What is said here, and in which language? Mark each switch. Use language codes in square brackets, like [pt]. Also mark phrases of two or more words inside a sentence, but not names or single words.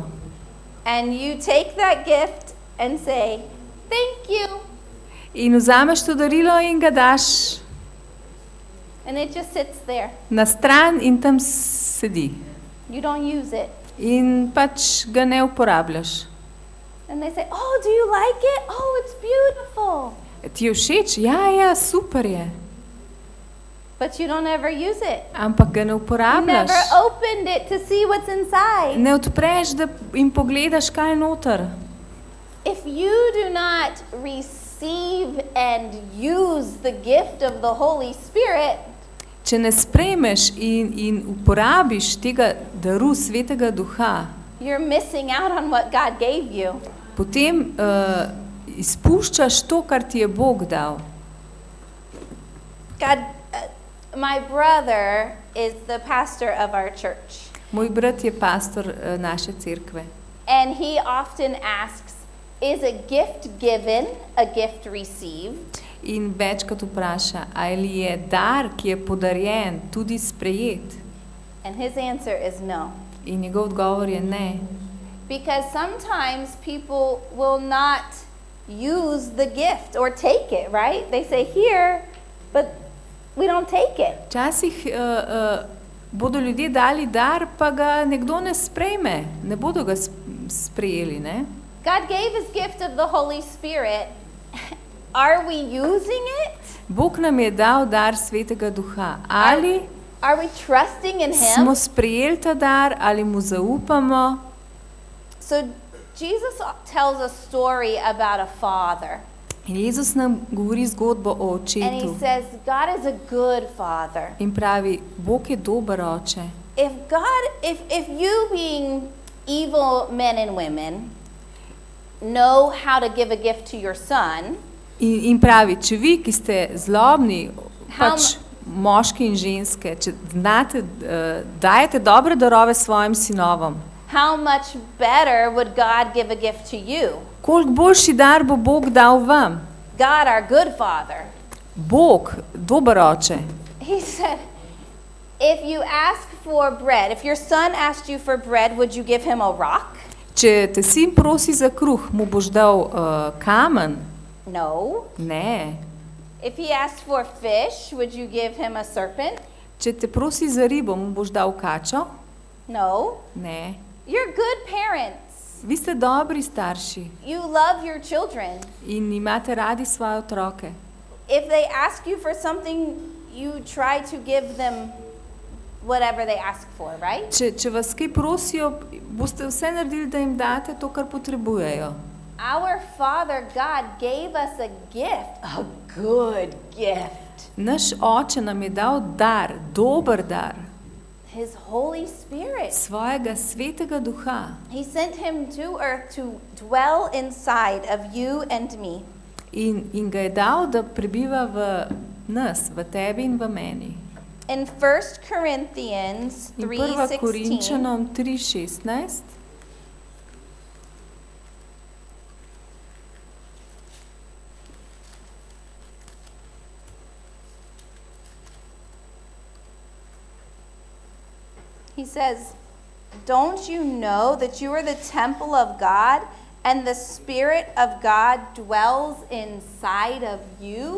[en] And you take that gift and say, thank you. [sl] In vzameš to darilo in ga daš [en] And it just sits there. [sl] na stran in tam sedi. [en] You don't use it. [sl] In pač ga ne uporabljaš. [en] And they say, oh, do you like it? Oh, it's beautiful. [sl] Ti je všeč? Ja, super je. [en] But you don't ever use it. [sl] Ampak ga ne [en] You [sl] uporabljaš. [en] never opened it to see what's inside. [sl] Ne odpreš in pogledaš, kaj je noter. [en] If you do not receive and use the gift of the Holy Spirit, [sl] Če ne sprejmeš in uporabiš tega daru Svetega Duha, [en] you're missing out on what God gave you. [sl] potem izpuščaš to, kar ti je Bog dal. [en] God, my brother is the pastor of our church. [sl] Moj brat je pastor naše cerkve. [en] And he often asks, is a gift given a gift received? [sl] In večkrat vpraša, ali je dar, ki je podarjen, tudi sprejet? [en] And his answer is no. [sl] In njegov odgovor je ne. [en] Because sometimes people will not use the gift or take it, right? They say here, but we don't take it. [sl] Včasih bodo ljudje dali dar, pa ga nekdo ne sprejme, ne bodo ga sprejeli, ne? [en] God gave his gift of the Holy Spirit. Are we using it? [sl] Bog nam je dal dar Svetega Duha. Ali [en] Are we trusting in [sl] smo [en] him? [sl] sprejeli ta dar, ali mu zaupamo? [en] So Jesus tells a story about a father. [sl] In Jezus nam govori zgodbo o [en] And he [sl] očetu [en] says, God is a good father. [sl] in pravi, Bog je dober oče. [en] If you being evil men and women know how to give a gift to your son, [sl] In pravi, če vi, ki ste zlobni, [en] How [sl] pač moški in ženske, če znate, dajete dobre darove svojim sinovom, [en] how much better would God give a gift to you? [sl] koliko boljši dar bo Bog dal vam? [en] God, our good father. [sl] Bog, dober oče. [en] He said, if you ask for bread, if your son asked you for bread, would you give him a rock? [sl] Če te sin prosi za kruh, mu boš dal kamen? [en] No. [sl] Ne. [en] If he asked for fish, would you give him a serpent? [sl] Če te prosi za ribo, mu boš dal kačo? [en] No. [sl] Ne. [en] You're good parents. [sl] Vi ste dobri starši [en] You love your children. [sl] in imate radi svoje otroke. [en] If they ask you for something, you try to give them whatever they ask for, right? [sl] Če vas kaj prosijo, boste vse naredili, da jim date to, kar potrebujejo. [en] Our Father God gave us a gift, a good gift, [sl] Naš oče nam je dal dar, dober dar, [en] His Holy Spirit. [sl] svojega svetega duha. [en] He sent him to earth to dwell inside of you and me. [sl] In ga je dal, da prebiva v nas, v tebi in v meni. [en] In 1 Corinthians [sl] In 1. [en] 3:16, [sl] Korinčanom 3:16 [en] he says, "Don't you know that you are the temple of God and the Spirit of God dwells inside of you?"